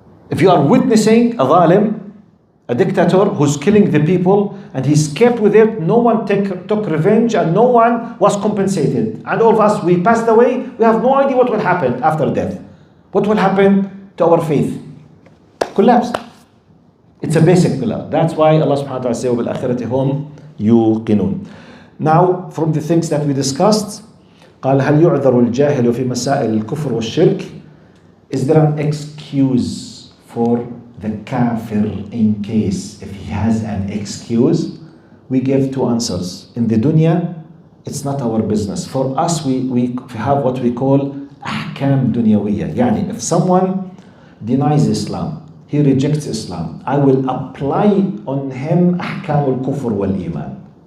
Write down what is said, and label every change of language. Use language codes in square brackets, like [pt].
[en] If you are witnessing a zalim, a dictator who's killing the people, and he escaped with it, no one took revenge, and no one was compensated. And all of us, we passed away, we have no idea what will happen after death. What will happen to our faith? Collapse. It's a basic pillar. That's why Allah subhanahu wa ta'ala says, [ar] وَبِالْآخِرَةِ هُمْ يُوقِنُونَ. [en] Now, from the things that we discussed, [ar] قال هل يعذر الجاهل في مسائل الكفر والشرك? [en] Is there an excuse for the kafir in case if he has an excuse? We gave two answers. In the dunya, it's not our business. For us, we have what we call ahkam dunyawiyya. Yani, if someone denies Islam, he rejects Islam, I will apply on him ahkam al-kufr wal-iman.